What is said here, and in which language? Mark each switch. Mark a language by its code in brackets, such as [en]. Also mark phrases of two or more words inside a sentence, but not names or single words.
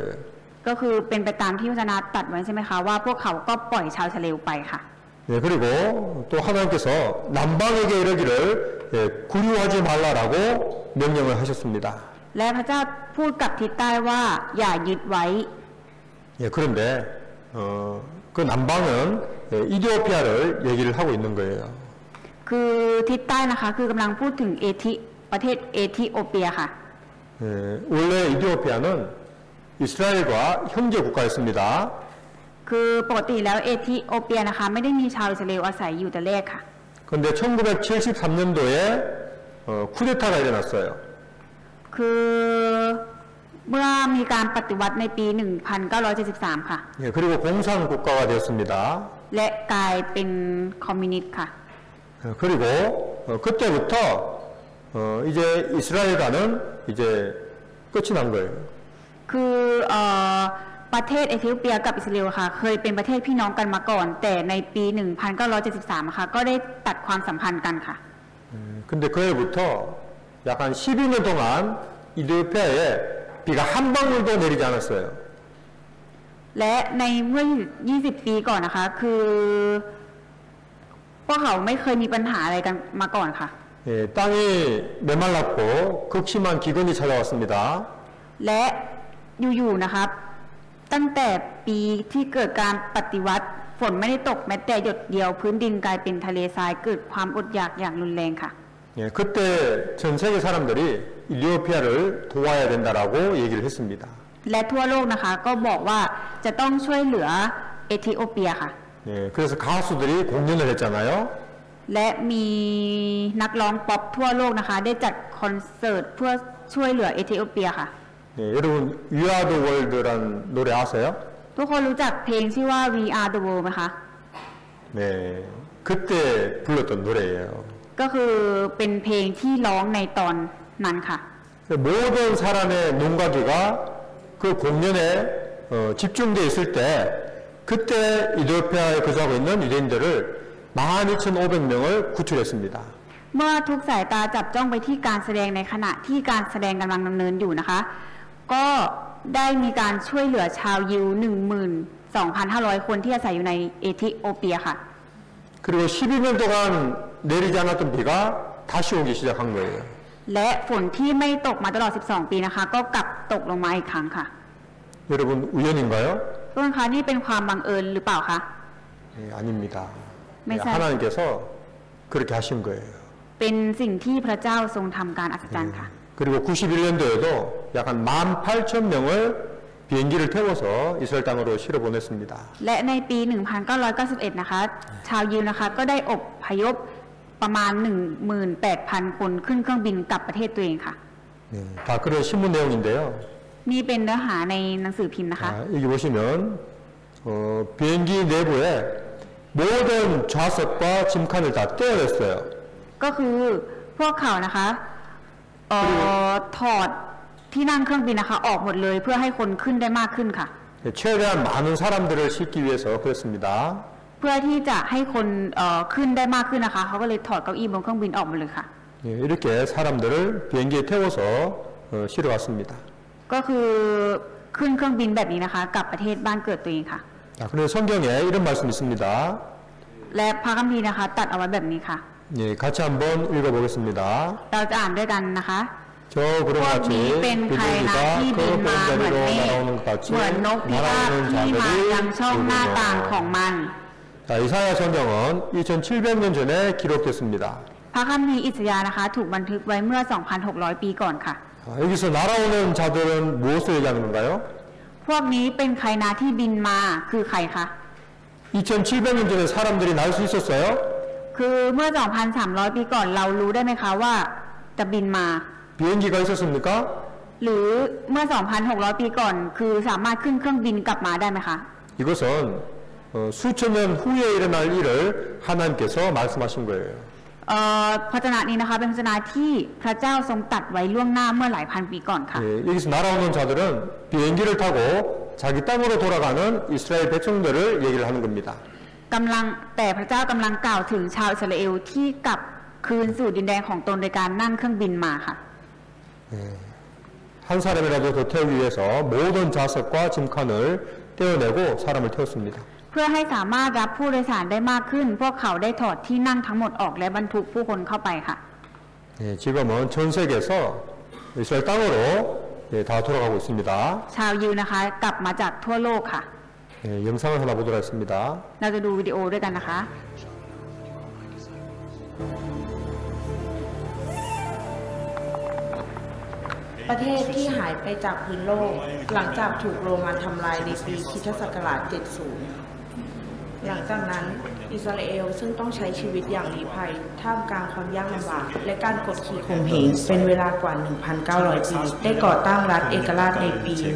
[th] ก็คือเป็นไปตามที่พระเจ้าตรัสไว้ใช่ไหมคะว่าพวกเขาก็ปล่อยชาวอิสราเอลไปค่ะ [ko] 네, 그리고 또 하나님께서 남방에게 이르기를 구류하지 말라라고 명령을 하셨습니다. [th] และพระเจ้าพูดกับทิศใต้ว่าอย่ายึดไว้ [ko] 예, 그런데 그 남방은 이디오피아를 얘기를 하고 있는 거예요. [th] คือทิศใต้นะคะคือกำลังพูดถึงประเทศเอธิโอเปียค่ะ [ko] 예, 원래 이디오피아는 이스라엘과 형제 국가였습니다. [th] คือปกติแล้วเอธิโอเปียนะคะไม่ได้มีชาวอิสราเอลอาศัยอยู่แต่แรกค่ะ [ko] 그런데 1973년도에 쿠데타가 일어났어요. [th] คือเมื่อมีการปฏิวัติในปี 1973 ค่ะ [ko] 예, 그리고 공산 국가가 되었습니다. [th] และกลายเป็นคอมมิวนิสต์ค่ะ [ko] 그리고 그때부터 이제 이스라엘과는 이제 끝이 난 거예요. [th] คือประเทศเอธิโอเปียกับอิสราเอลค่ะเคยเป็นประเทศพี่น้องกันมาก่อน แต่ในปี 1973 ค่ะก็ได้ตัดความสัมพันธ์กันค่ะ [ko] 근데 그해부터 약 한 12년 동안 이디오피아에 비가 한 방울도 내리지 않았어요. [th] และในเมื่อ 20 ปีก่อนนะคะคือพวกเขาไม่เคยมีปัญหาอะไรกันมาก่อนค่ะ [ko] 예, 땅이 메말랐고 극심한 기근이 찾아왔습니다. [th] และอยู่ๆนะครับตั้งแต่ปีที่เกิดการปฏิวัติฝนไม่ได้ตกแม้แต่หยดเดียวพื้นดินกลายเป็นทะเลทรายเกิดความอดอยากอย่างรุนแรงค่ะ [ko] 예, 그때 전 세계 사람들이 이디오피아를 도와야 된다라고 얘기를 했습니다. [th] และทั่วโลกนะคะก็บอกว่าจะต้องช่วยเหลือเอธิโอเปียค่ะ [ko] 예, 그래서 가수들이 공연을 했잖아요. [th] และมีนักร้องป๊อปทั่วโลกนะคะได้จัดคอนเสิร์ตเพื่อช่วยเหลือเอธิโอเปียค่ะ [ko] 예, 여러분 We Are the World라는 노래 아세요? [th] ทุกคนรู้จักเพลงชื่อว่า We Are the World ไหมคะ [ko] 네, 그때 불렀던 노래예요. [th] ก็คือเป็นเพลงที่ร้องในตอนนั้นค่ะ [ko] 모든 사람의 눈가기가 그 공연에 집중되어 있을 때 그때 이디오피아에 거주하고 있는 유대인들을 12,500명을 구출했습니다. [th] เมื่อทุกสายตาจับจ้องไปที่การแสดงในขณะที่การแสดงกำลังดำเนินอยู่นะคะก็ได้มีการช่วยเหลือชาวยิว 12,500 คนที่อาศัยอยู่ในเอธิโอเปียค่ะ [ko] 그리고 12년 동안 내리지 않았던 비가 다시 오기 시작한 거예요. [th] และฝนที่ไม่ตกมาตลอด 12 ปีนะคะก็กลับตกลงมาอีกครั้งค่ะ [ko] 여러분 우연인가요? [th] ทุกคนคะนี่เป็นความบังเอิญหรือเปล่าคะ [ko] 네, 아닙니다. 네, 메시아. 하나님께서 그렇게 하신 거예요. [th] เป็นสิ่งที่พระเจ้าทรงทำการอัศจรรย์ค่ะ [ko] 그리고 91년도에도 약 한 18,000명을 비행기를 태워서 이스라엘 땅으로 실어 보냈습니다. [th] และในปี 1991 นะคะชาวยิวนะคะก็ได้อพยพประมาณ 18,000 คนขึ้นเครื่องบินกลับประเทศตัวเองค่ะ [ko] 네, 다 그런 신문 내용인데요. [th] นี่เป็นเนื้อหาในหนังสือพิมพ์นะคะ [ko] 여기 보시면 비행기 내부에 모든 좌석과 짐칸을 다 떼어냈어요. [th] ก็คือพวกเขานะคะถอดที่นั่งเครื่องบินนะคะออกหมดเลยเพื่อให้คนขึ้นได้มากขึ้นค่ะ [ko] 최대한 많은 사람들을 싣기 위해서 그랬습니다. [th] เพื่อที่จะให้คนขึ้นได้มากขึ้นนะคะเขาก็เลยถอดเก้าอี้บนเครื่องบินออกหมดเลยค่ะ [ko] 이렇게 사람들을 비행기에 태워서 실어왔습니다. [th] ก็คือขึ้นเครื่องบินแบบนี้นะคะกลับประเทศบ้านเกิดตัวเองค่ะ [ko] 자, 그래서 성경에 이런 말씀 있습니다. [th] และพระคัมภีร์นะคะตัดเอาไว้แบบนี้ค่ะ [ko] 예, 같이 한번 읽어보겠습니다. [th] เราจะอ่านด้วยกันนะคะ [ko] 저 구름 [th] พวกนี้ [ko] 같이 [th] เป็นใครนะที่บินมาเหมือนเมฆ [ko] 날아오는 것 같이 [th] เหมือนนกพิราบ [ko] 날아오는 [th] ที่มายังช่องหน้าต่างของ [ko] 자들이 [th] มัน [ko] 자, 이사야 성경은 2,700년 전에 기록됐습니다. [th] พระคัมภีร์อิสยาห์นะคะถูกบันทึกไว้เมื่อ 2,600 ปีก่อนค่ะ [ko] 여기서 날아오는 자들은 무엇을 얘기하는 건가요? [th] พวกนี้เป็นใครนะที่บินมาคือใครคะ [ko] 2,700년 전에 사람들이 날 수 있었어요? [th] คือเมื่อ 2,300 ปีก่อนเรารู้ได้ไหมคะว่าจะบินมา [ko] 비행기가 있었습니까? [th] หรือเมื่อ 2,600 ปีก่อนคือสามารถขึ้นเครื่องบินกลับมาได้ไหมคะ [ko] 이것은 수천 년 후에 일어날 일을 하나님께서 말씀하신 거예요. [th] พระวจนะนี้นะคะเป็นพระวจนะที่พระเจ้าทรงตรัสไว้ล่วงหน้าเมื่อหลายพันปีก่อนค่ะ [ko] 예, 여기서 날아오는 자들은 비행기를 타고 자기 땅으로 돌아가는 이스라엘 백성들을 얘기를 하는 겁니다. [th] แต่พระเจ้ากำลังกล่าวถึงชาวอิสราเอลที่กลับคืนสู่ดินแดนของตนโดยการนั่งเครื่องบินมาค่ะ [ko] 한 사람이라도 더 태우기 위해서 모든 좌석과 짐칸을 떼어내고 사람을 태웠습니다. [th] เพื่อให้สามารถรับผู้โดยสารได้มากขึ้นพวกเขาได้ถอดที่นั่งทั้งหมดออกและบรรทุกผู้คนเข้าไปค่ะ [ko] 예, 지금은 전 세계에서 이스라엘 땅으로 예, 다 돌아가고 있습니다. [th] ชาวยิวนะคะกลับมาจากทั่วโลกค่ะ [ko] 예, 영상을 하나 보도록 하겠습니다. [th] เราจะดูวิดีโอด้วยกันนะคะ ประเทศที่หายไปจากพื้นโลกหลังจากถูกโรมันทำลายในปีคริสตศักราช 70 หลังจากนั้นอิสราเอลซึ่งต้องใช้ชีวิตอย่างลี้ภัยท่ามกลางความยากลำบากและการกดขี่ข่มเหงเป็นเวลากว่า 1,900 ปี ได้ก่อตั้งรัฐเอกราชในปี